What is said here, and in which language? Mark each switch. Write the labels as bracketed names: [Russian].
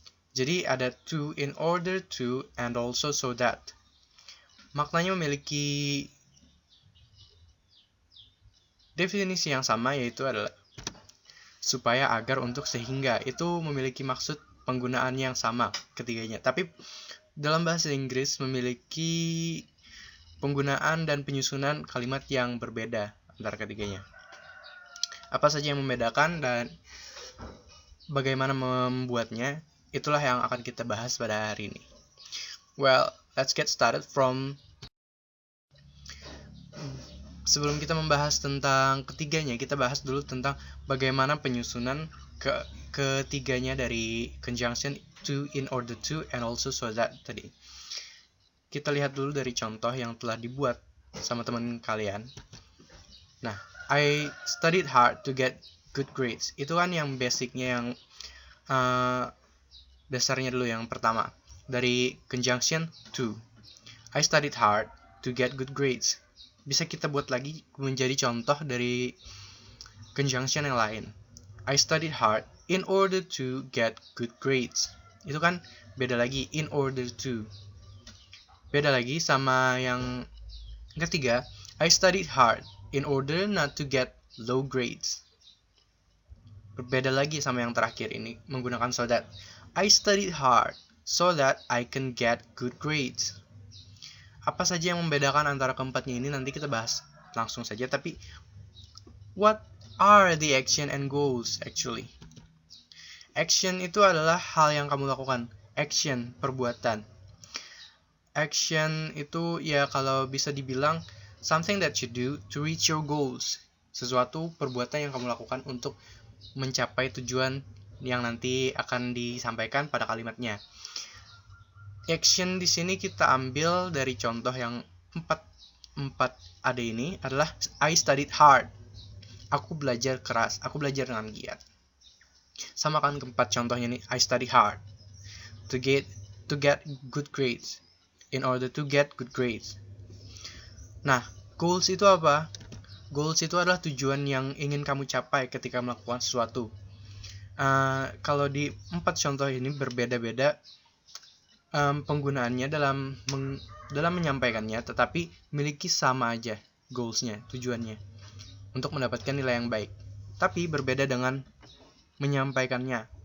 [Indonesian] Jadi ada [English] to, in order to, and also so that. [Indonesian] Maknanya memiliki definisi yang sama, yaitu adalah supaya, agar, untuk, sehingga. Itu memiliki maksud penggunaan yang sama ketiganya. Tapi dalam bahasa Inggris memiliki penggunaan dan penyusunan kalimat yang berbeda antara ketiganya. Apa saja yang membedakan dan bagaimana membuatnya, itulah yang akan kita bahas pada hari ini. [English] Well, let's get started from. [Indonesian] Sebelum kita membahas tentang ketiganya, kita bahas dulu tentang bagaimana penyusunan ketiganya dari conjunction [English] to, in order to, and also so that [Indonesian] tadi. Kita lihat dulu dari contoh yang telah dibuat sama teman kalian. [English] Nah, I studied hard to get good grades. [Indonesian] Itu kan yang basicnya, yang dasarnya dulu, yang pertama. Dari conjunction to. [English] I studied hard to get good grades. [Indonesian] Bisa kita buat lagi menjadi contoh dari conjunction yang lain. [English] I studied hard in order to get good grades. [Indonesian] Itu kan beda lagi, [English] in order to. [Indonesian] Beda lagi sama yang ketiga, [English] I studied hard in order not to get low grades. [Indonesian] Berbeda lagi sama yang terakhir ini, menggunakan so that. [English] I studied hard so that I can get good grades. [Indonesian] Apa saja yang membedakan antara keempatnya ini nanti kita bahas langsung saja. [English] Tapi what are the action and goals actually? [Indonesian] Action itu adalah hal yang kamu lakukan. Action, perbuatan. Action itu ya kalau bisa dibilang [English] something that you do to reach your goals. [Indonesian] Sesuatu perbuatan yang kamu lakukan untuk mencapai tujuan yang nanti akan disampaikan pada kalimatnya. Action di sini kita ambil dari contoh yang 4 ada ini adalah [English] I studied hard. [Indonesian] Aku belajar keras, aku belajar dengan giat. Sama kan keempat contohnya ini, [English] I study hard to get good grades. In order to get good grades. [Indonesian] Nah, goals itu apa? Goals itu adalah tujuan yang ingin kamu capai ketika melakukan sesuatu. Kalau di 4 contoh ini berbeda-beda penggunaannya dalam menyampaikannya, tetapi memiliki sama aja goalsnya, tujuannya untuk mendapatkan nilai yang baik, tapi berbeda dengan menyampaikannya.